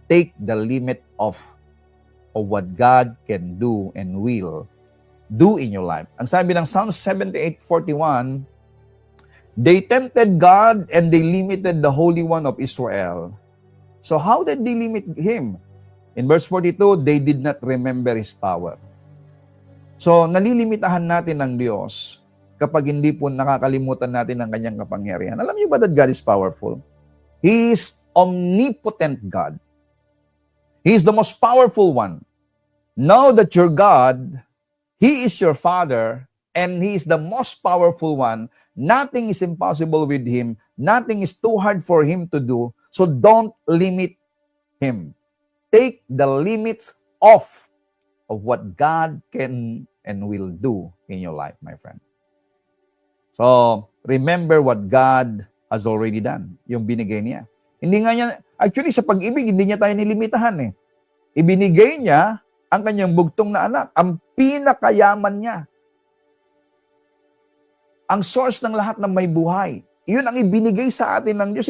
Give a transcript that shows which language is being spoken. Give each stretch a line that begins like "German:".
English: Take the limit off of what God can do and will do in your life.
Filipino: Ang sabi ng
English: Psalm 78:41, they tempted God and they limited the Holy One of Israel. So how did they limit Him? In verse 42, they did not remember His power.
Filipino: So nalilimitahan natin ng Diyos kapag hindi po nakakalimutan natin ang Kanyang kapangyarihan. Alam niyo ba
English: that God is powerful? He is omnipotent God. He is the most powerful one. Know that your God, He is your Father, and He is the most powerful one. Nothing is impossible with Him. Nothing is too hard for Him to do. So don't limit Him. Take the limits off of what God can and will do in your life, my friend. So, remember what God has already done.
Filipino: Yung binigay niya. Hindi nga niya, actually sa pag-ibig, hindi niya tayo nilimitahan eh. Ibinigay niya ang kanyang bugtong na anak, ang pinakayaman niya. Ang source ng lahat ng may buhay. Yun ang ibinigay sa atin ng Diyos.